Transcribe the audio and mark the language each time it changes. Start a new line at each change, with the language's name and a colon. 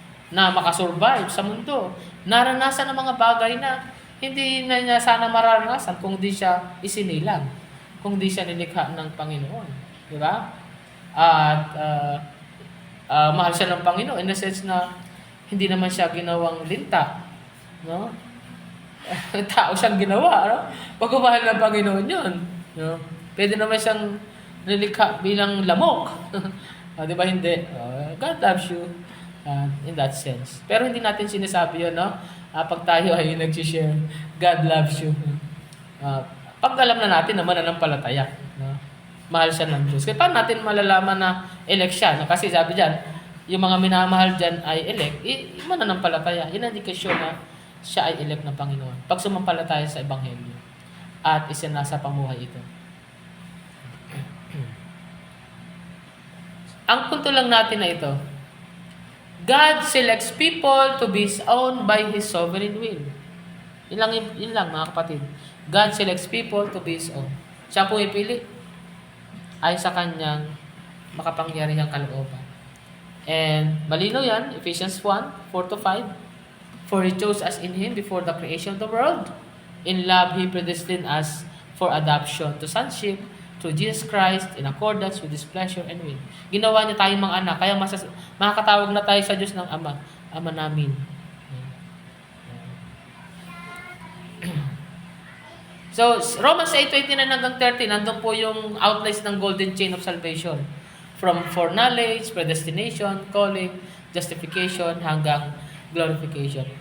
Filipino: Na makasurvive sa mundo. Naranasan ng mga bagay na hindi na niya sana mararanasan kung di siya isinilang, kung di siya nilikha ng Panginoon. Di ba? At mahal siya ng Panginoon
English: in the sense
Filipino: na hindi naman siya ginawang linta, no? Tao siyang ginawa, no? Pagmamahal ng Panginoon yun, no? Pwede naman siyang nilikha bilang lamok. Di ba hindi?
English: God loves you in that sense.
Filipino: Pero hindi natin sinasabi yun, no? Pag tayo ay nag-share,
English: God loves you.
Filipino: Pag alam na natin na mananampalataya, no? Mahal siya ng Diyos. Kaya paano natin malalaman na elect siya? No? Kasi sabi dyan, yung mga minamahal dyan ay elect, mananampalataya. Yun ang indikasyon na siya ay elect ng Panginoon. Pag sumampalataya sa Ebanghelyo at isinasa pamuhay ito. Ang punto lang natin na ito,
English: God selects people to be owned by His sovereign will.
Filipino: Yun lang mga kapatid.
English: God selects people to be His own.
Filipino: Siya pumipili ay sa kanyang makapangyarihang kalooban. And malinaw yan, Ephesians 1, 4-5.
English: For He chose us in Him before the creation of the world. In love, He predestined us for adoption to sonship through Jesus Christ in accordance with His pleasure and will.
Filipino: Ginawa niya tayong mga anak, kaya makakatawag na tayo sa Diyos ng Ama, Ama namin. So, Romans 8:29 hanggang 30, nandun po yung outlines ng golden chain of salvation.
English: From foreknowledge, predestination, calling, justification, hanggang glorification.